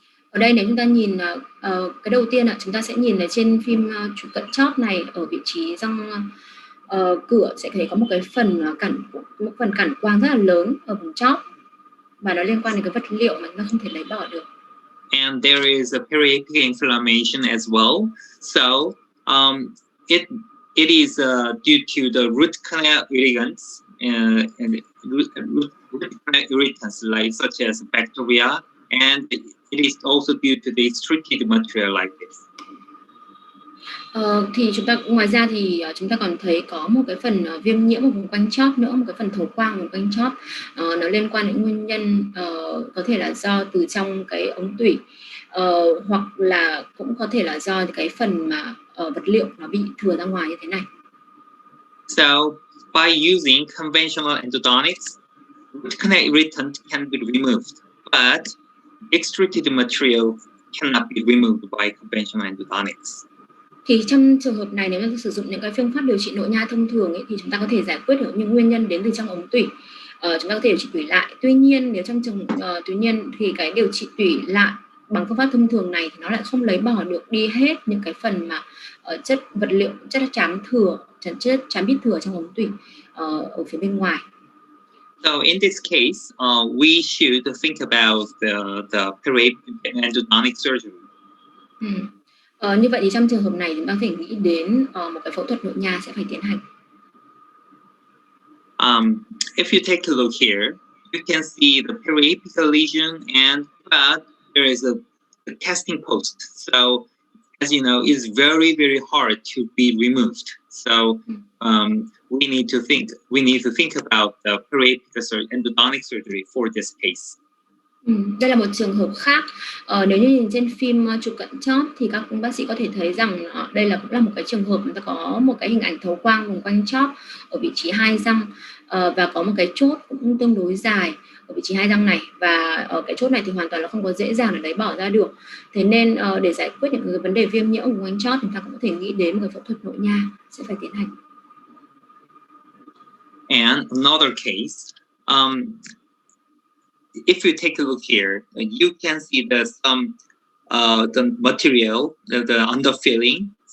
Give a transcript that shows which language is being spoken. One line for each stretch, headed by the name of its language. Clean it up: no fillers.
Vietnamese: Ở đây nếu chúng ta nhìn cái đầu tiên chúng ta sẽ nhìn ở trên phim chụp cận chóp này, ở vị trí răng cửa sẽ thấy có một cái phần cản quang rất là lớn ở vùng chóp, và nó liên quan đến cái vật liệu mà chúng ta không thể lấy bỏ được.
English: And there is a periapic inflammation as well. So it is due to the root canal irritants and root canal irritants such as bacteria, and it is also due to the extruded material like this.
Vietnamese: Thì ngoài ra thì chúng ta còn thấy có một cái phần viêm nhiễm ở vùng quanh chóp nữa, một cái phần thấu quang vùng quanh chóp. Nó liên quan đến nguyên nhân có thể là do từ trong cái ống tủy, hoặc là cũng có thể là do cái phần mà vật liệu nó bị thừa ra ngoài như thế này.
English: So by using conventional endodontics, root canal irritant can be removed, but extruded material cannot be removed by conventional endodontics.
Vietnamese: Thì trong trường hợp này, nếu mà sử dụng những cái phương pháp điều trị nội nha thông thường ấy, thì chúng ta có thể giải quyết được những nguyên nhân đến từ trong ống tủy. Chúng ta có thể điều trị tủy lại. Tuy nhiên nếu trong tuy nhiên thì cái điều trị tủy lại bằng phương pháp thông thường này thì nó lại không lấy bỏ được đi hết những cái phần mà chất vật liệu, chất xám thừa, chất xám bít thừa trong ống tủy ở phía bên ngoài.
English: So in this case, we should think about the periapic endodontic surgery.
Vietnamese: Như vậy thì trong trường hợp này chúng ta phải nghĩ đến một cái phẫu thuật nội nha sẽ phải tiến hành.
English: If you take a look here, you can see the periapical lesion, and there is a casting post. So, as you know, it's very, very hard to be removed. So, we need to think about the periapical endodontic surgery for this case.
Vietnamese: Đây là một trường hợp khác. Nếu như nhìn trên phim chụp cận chóp thì các bác sĩ có thể thấy rằng đây cũng là một cái trường hợp người ta có một cái hình ảnh thấu quang vùng quanh chóp ở vị trí 2 răng, và có một cái chốt cũng tương đối dài ở vị trí 2 răng này, và ở cái chốt này thì hoàn toàn là không có dễ dàng để lấy bỏ ra được. Thế nên để giải quyết những cái vấn đề viêm nhiễm vùng quanh chóp, chúng ta cũng có thể nghĩ đến một cái phẫu thuật nội nha sẽ phải tiến hành.
English: And another case, if you take a look here, you can see the material, the underfilling.